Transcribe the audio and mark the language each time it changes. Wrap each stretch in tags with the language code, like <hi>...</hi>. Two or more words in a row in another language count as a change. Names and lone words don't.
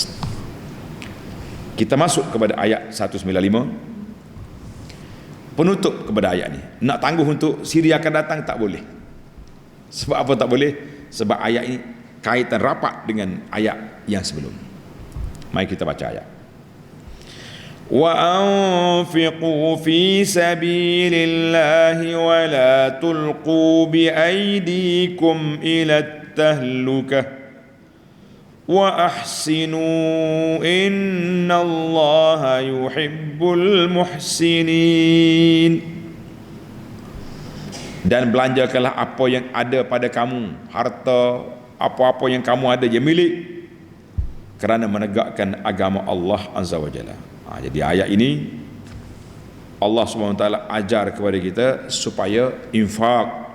<ms>Kita masuk kepada ayat 195, penutup kepada ayat ni. Nak tangguh untuk siri akan datang tak boleh. Sebab apa tak boleh? Sebab ayat ini kaitan rapat dengan ayat yang sebelum. Mari kita baca ayat.</ms> <ar>وأنفقوا في سبيل الله ولا تلقوا بأيديكم إلى التهلكة وأحسنوا إن الله يحب المحسنين.</ar> <ms>Dan belanjakanlah apa yang ada pada kamu, harta, apa-apa yang kamu ada je milik, kerana menegakkan agama Allah</ms> <ar>عز وجل.</ar> <ms>Jadi ayat ini Allah SWT ajar kepada kita supaya infak.</ms>